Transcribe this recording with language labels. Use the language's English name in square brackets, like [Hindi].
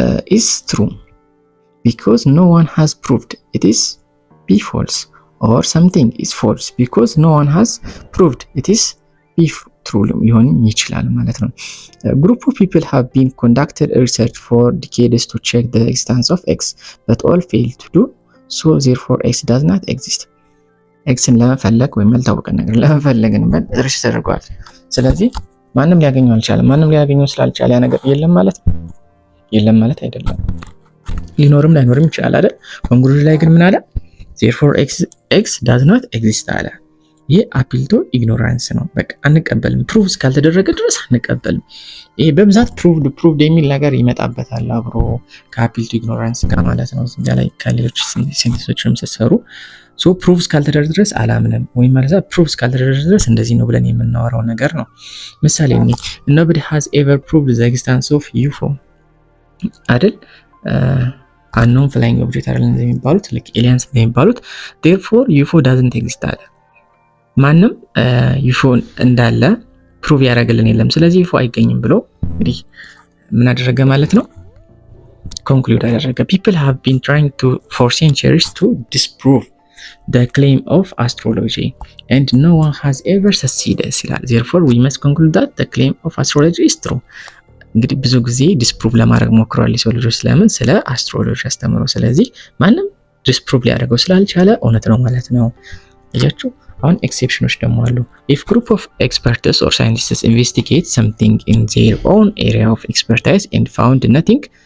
[English] is true because no one has proved it is be false or something is false because no one has proved it is be true [Amharic] ሊሆን ይችላል ማለት ነው። [English] group of people have been conducted research for decades to check the existence of x but all failed to do so therefore x does not exist። [Amharic] ኤክስን ለመፈለግ ወይም ያልታወቀ ነገር ለመፈለግ ሪሰርች ተደርጓል። ስለዚህ ማንም ሊያገኘው አልቻለም። ማንም ሊያገኘው ስላልቻለ ያ ነገር የለም ማለት ነው። የለም ማለት አይደለም። ሊኖርም ላይኖርም ይችላል አይደል? ኮንክሉዥን ላይ ግን ምን አለ? [English] therefore x does not exist [Amharic] አለ። ይሄ አፒል ቱ ኢግኖራንስ ነው። በቃ አንቀበልም። ፕሩቭ እስካልተደረገ ድረስ አንቀበልም። ይሄ በብዛት ፕሩቭድ የሚል ነገር ይመጣበታል አብሮ ከአፒል ቱ ኢግኖራንስ ጋር ማለት ነው። እዚያ ላይ ከሌሎች ሴንቴንሶችም ሲሰሩ ሶ ፕሩቭ እስካልተደረገ ድረስ አላምንም ወይም ማለት ፕሩቭ እስካልተደረገ ድረስ እንደዚህ ነው ብለን የምናወራው ነገር ነው። ምሳሌ [English] nobody has ever proved the existence of UFO [Amharic] አይደል? [English] unknown flying object [Amharic] አይደል እንደሚባሉት ልክ ኤሊያንስ እንደሚባሉት [English] therefore UFO doesn't exist [Amharic] አለ። ማንም UFO እንዳለ ፕሩቭ ያደረገልን የለም። ስለዚህ UFO አይገኝም ብሎ እንግዲህ ምን አደረገ ማለት ነው? ኮንክሉድ አደረገ። [English] people have been trying to for centuries to disprove the claim of astrology and no one has ever succeeded ይላል። therefore we must conclude that the claim of astrology is true። [Amharic] እንግዲህ ብዙ ጊዜ ዲስፕሩቭ ለማድረግ ሞክረዋል የሰው ልጆች ስለምን ስለ አስትሮሎጂ አስተምረው። ስለዚህ ማንም ዲስፕሩቭ ሊያደርገው ስላልቻለ እውነት ነው ማለት ነው። እያችሁ አሁን ኤክሴፕሽኖች ደግሞ አሉ። [English] if group of experts or scientists investigate something in their own area of expertise and found nothing